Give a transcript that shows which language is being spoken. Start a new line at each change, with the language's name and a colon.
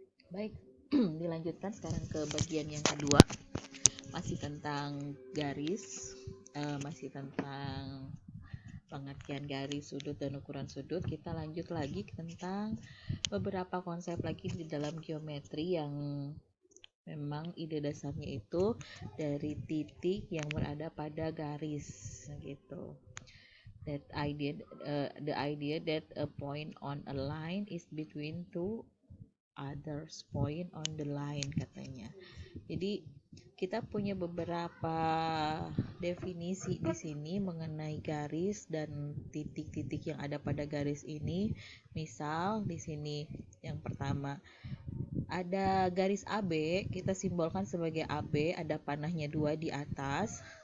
Indonesian: Baik, dilanjutkan sekarang ke bagian yang kedua. Masih tentang garis, masih tentang pengertian garis, sudut, dan ukuran sudut. Kita lanjut lagi tentang beberapa konsep lagi di dalam geometri yang memang ide dasarnya itu dari titik yang berada pada garis, gitu.
English: The idea that a point on a line is between two others point on the line, katanya.
Indonesian: Jadi kita punya beberapa definisi di sini mengenai garis dan titik-titik yang ada pada garis ini. Misal di sini yang pertama ada garis AB, kita simbolkan sebagai AB, ada panahnya 2 di atas.